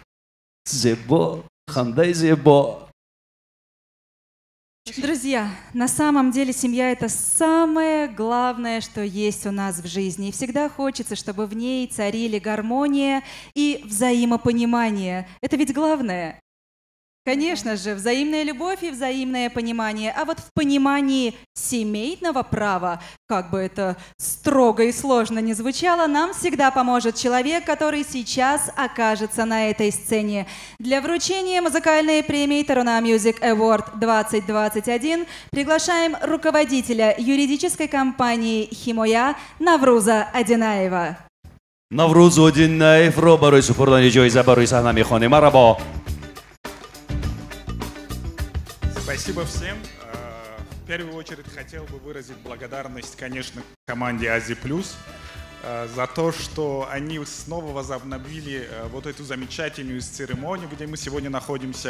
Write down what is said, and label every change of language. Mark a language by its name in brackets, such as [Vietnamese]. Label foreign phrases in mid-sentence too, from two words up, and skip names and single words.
[Persian] زیبا، خنده زیبا. [Russian] Друзья, на самом деле семья — это самое главное, что есть у нас в жизни. И всегда хочется, чтобы в ней царили гармония и взаимопонимание. Это ведь главное. Конечно же, взаимная любовь и взаимное понимание. А вот в понимании семейного права, как бы это строго и сложно ни звучало, нам всегда поможет человек, который сейчас окажется на этой сцене. Для вручения музыкальной премии Taruna Music Award 2021 приглашаем руководителя юридической компании «Химоя» Навруза Одинаева. [Tajik] Навруз Одинаев ро барои супурдани ҷоиза барои саҳна мехонем. Марҳабо. [Russian] Спасибо всем. В первую очередь хотел бы выразить благодарность, конечно, команде Ази Плюс за то, что они снова возобновили вот эту замечательную церемонию, где мы сегодня находимся.